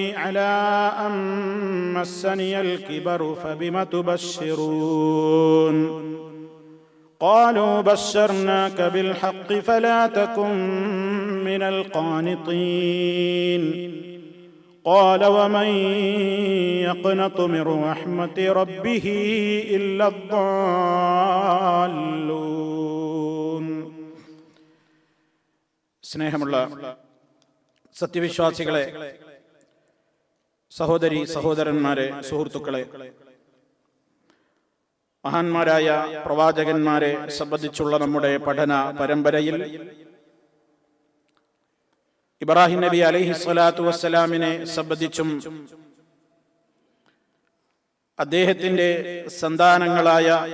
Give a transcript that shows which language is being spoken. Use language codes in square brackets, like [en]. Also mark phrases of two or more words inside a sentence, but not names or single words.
[ar] على أن مسني الكبر فبم تبشرون قالوا بشرناك بالحق فلا تكن من القانطين قال ومن يقنط من رحمة ربه إلا الضالون. [ml] സ്നേഹമുള്ള സത്യവിശ്വാസികളെ, സഹോദരി സഹോദരന്മാരെ, സുഹൃത്തുക്കളെ, മഹാന്മാരായ പ്രവാചകന്മാരെ സംബന്ധിച്ചുള്ള നമ്മുടെ പഠന പരമ്പരയിൽ ഇബ്രാഹിം നബി [ar] عليه الصلاة والسلام [ml] സംബന്ധിച്ചും അദ്ദേഹത്തിന്റെ സന്താനങ്ങളായ